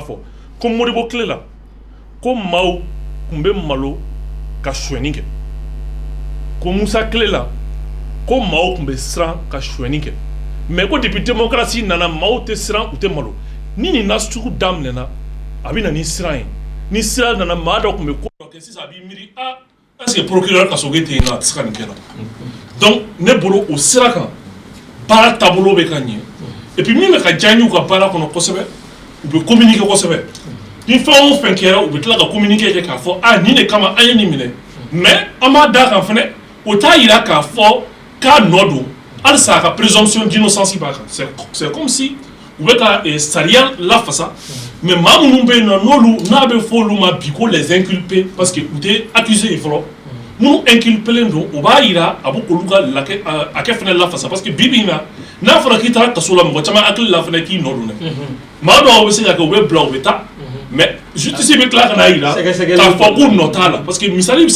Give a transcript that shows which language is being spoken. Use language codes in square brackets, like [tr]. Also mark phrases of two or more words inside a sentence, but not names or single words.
[bm] fɔ ko Modibo tile la ko maaw tun bɛ malo ka sonyɛni kɛ ko Musa tile la ko maaw tun bɛ siran ka sonyɛni kɛ mais ko [fr] depuis démocratie [bm] nana maaw tɛ siran u tɛ malo ni nin nasugu daminɛna a bɛ na ni siran ye ni sira nana maa dɔ tun bɛ ko dɔ kɛ sisan a b'i miiri [fr] est-ce que procureur [bm] Kasoge tɛ yen nɔ a tɛ se ka nin kɛ na donc ne bolo o sira kan baara taabolo bɛ ka ɲɛ [fr] et puis [bm] min bɛ ka diya n ye u ka baara kɔnɔ kosɛbɛ u bɛ communiquer kosɛbɛ ni fɛn o fɛn kɛra u bɛ tila ka communiquer kɛ k'a fɔ nin de kama an ye nin minɛ mais an b'a d'a kan fɛnɛ o t'a yira k'a fɔ k'a nɔ don halisa a ka [fr] présomption d'innocence [bm] b'a kan [fr] c'est comme si [bm] u bɛ ka sariya lafasa mais maa minnu bɛ yen nɔ n'olu n'a bɛ fɔ olu ma bi ko [fr] les inculpés parce que [bm] u tɛ accusé ye fɔlɔ minnu inculpélen don u b'a yira a bɛ k'olu ka hakɛ fana lafasa [fr] parce que [bm] bi bi in na n'a fɔra k'i taara kaso la mɔgɔ caman hakili la fana k'i nɔ don dɛ maa dɔw bɛ se ka kɛ u bɛ bila u bɛ taa [fr] mais justice [bm] bɛ tila ka n'a yira k'a fɔ k'u nɔ t'a la [fr] parce que [bm] misali bɛ se